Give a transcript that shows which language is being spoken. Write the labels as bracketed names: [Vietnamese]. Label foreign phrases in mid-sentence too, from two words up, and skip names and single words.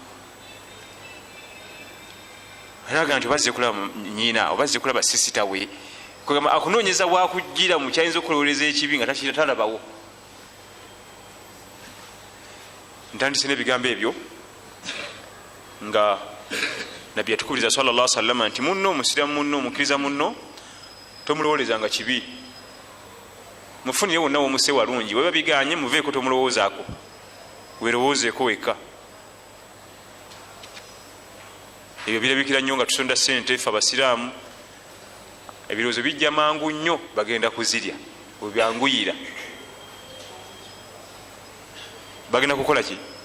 [Ganda] Araga nti obazze kulaba nnyina, obazze kulaba sisita we, kugamba akunoonyeza wakujjira mu kyayinza okulowooleza ekibi nga talabawo. Ntandise n'ebigambo ebyo nga nabbi yatukubiriza [Arabic] صلى الله عليه وسلم [Ganda] nti munno omusiramu munno omukkiriza munno tomulowooleza nga kibi, mufunire wonna womuse walungi, weba biganye muveeko tomulowoozaako, werowoozeeko wekka. Ebyo birabikira nnyo nga tusonda ssente ffe abasiraamu, ebirowoozo bijja mangu nnyo bagenda kuzirya, webyanguyira bagenda kukola ki?